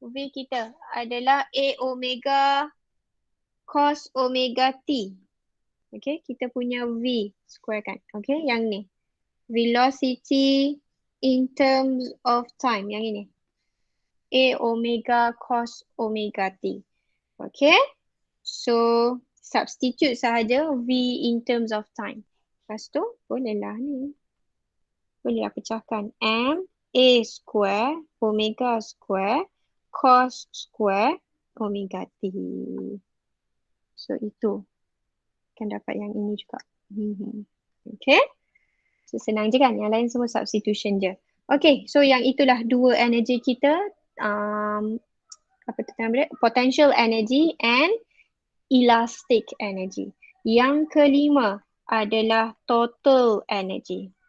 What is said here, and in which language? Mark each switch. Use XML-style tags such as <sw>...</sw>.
<ms>V kita adalah A omega cos omega T. Okay, kita punya V square kan. Okay, yang ni.</ms> <en>Velocity in terms of time.</en> <ms>Yang ini.</ms> <en>A omega cos omega T. Okay. So, substitute sahaja V in terms of time.</en> <ms>Lepas tu, bolehlah ni. Bolehlah pecahkan.</ms> <en>M A square omega square cos square omega T.</en> <ms>So, itu. Akan dapat yang ini juga. Okay. So, senang je kan? Yang lain semua substitution je. Okay. So, yang itulah dua energy kita. Apa tu nama dia?</ms> <en>Potential energy and elastic energy.</en> <ms>Yang kelima adalah total energy.</ms>